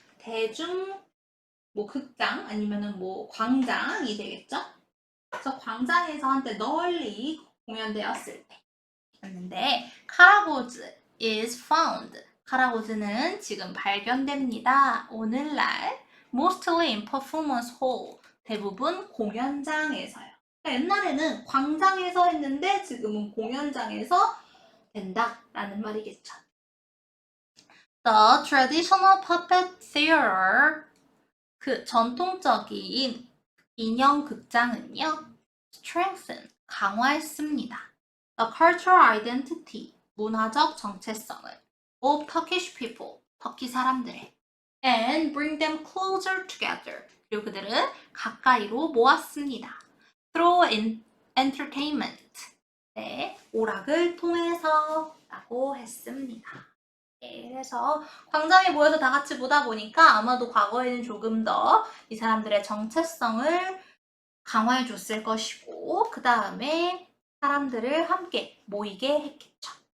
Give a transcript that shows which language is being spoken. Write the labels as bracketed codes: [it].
[ko] 대중 극장 아니면은 광장이 되겠죠? 그래서 광장에서 한때 널리 공연되었을 때였는데 카라고즈 [en] is found [ko] 카라고즈는 지금 발견됩니다. 오늘날 [en] mostly in performance hall [ko] 대부분 공연장에서요. 그러니까 옛날에는 광장에서 했는데 지금은 공연장에서 된다라는 말이겠죠. [en] The traditional puppet theater [ko] 그 전통적인 인형 극장은요, [en] strengthen, [ko] 강화했습니다. [en] The cultural identity, [ko] 문화적 정체성을 [en] of Turkish people, [ko] 터키 사람들의 [en] and bring them closer together, [ko] 그리고 그들은 가까이로 모았습니다. [en] Through entertainment, [ko] 네, 오락을 통해서 라고 했습니다. 네, 그래서 광장에 모여서 다 같이 보다 보니까 아마도 과거에는 조금 더 이 사람들의 정체성을 강화해 줬을 것이고 그 다음에 사람들을 함께 모이게 했겠죠.